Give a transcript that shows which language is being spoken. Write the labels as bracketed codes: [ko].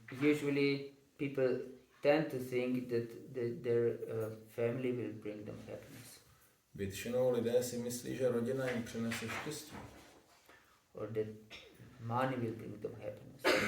[en] Usually people tend to think that their family will bring them happiness. [cs] Většinou lidé si myslí, že rodina jim přinese štěstí. [en] Or that money will bring them happiness.